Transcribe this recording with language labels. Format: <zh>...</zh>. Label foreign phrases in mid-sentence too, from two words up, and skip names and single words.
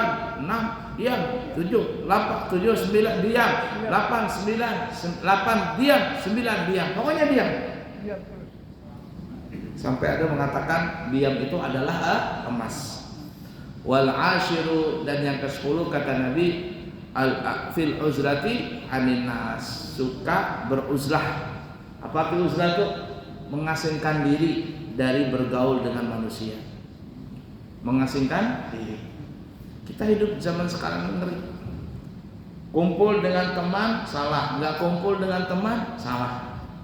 <id>6 diam, 7, 8, 7, 9 diam, 8, 8 diam, 9 diam. Pokoknya diam. Sampai ada mengatakan diam itu adalah emas.</id> <ar>والعاشر,</ar> <id>dan yang ke-10 kata Nabi,</id> <ar>في العزلة عن الناس,</ar> <id>suka beruzlah. Apa itu uzlah itu? Mengasingkan diri dari bergaul dengan manusia. Mengasingkan diri. Kita hidup zaman sekarang ngeri. Kumpul dengan teman salah, nggak kumpul dengan teman salah.</id>